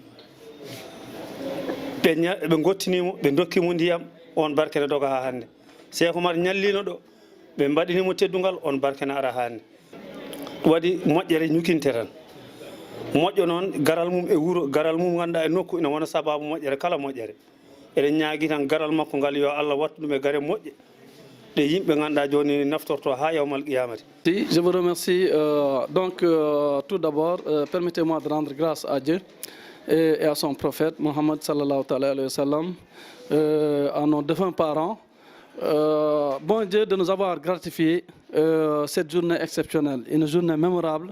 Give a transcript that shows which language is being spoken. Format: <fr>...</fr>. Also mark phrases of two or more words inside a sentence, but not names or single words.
<ff>ɓe gottinimo ɓe dokkimo ndiyam on barkene doga ha hande Cheikh Oumar ñallino ɗo ɓe mbaɗinimo teddugal on barkene ara hande waɗi moƴƴere ñukinte tan moƴƴo noon garal mum e wuuro garal mum ganduɗa e nokku ina wona sababu moƴƴere kala moƴƴere eɗen ñaagui tan garal makko ngal yo Allah wattu ɗum e gare moƴƴe ɗe yimɓe ganduɗa joni naftorto ha</ff> <ar>يوم القيامة.</ar> <fr>Je vous remercie. Tout d'abord, permettez-moi de rendre grâce à Dieu et à son prophète Mohammed</fr> <ar>صلى الله عليه وسلم,</ar> <fr>à nos défunts parents. Bon Dieu de nous avoir gratifié cette journée exceptionnelle, une journée mémorable.</fr>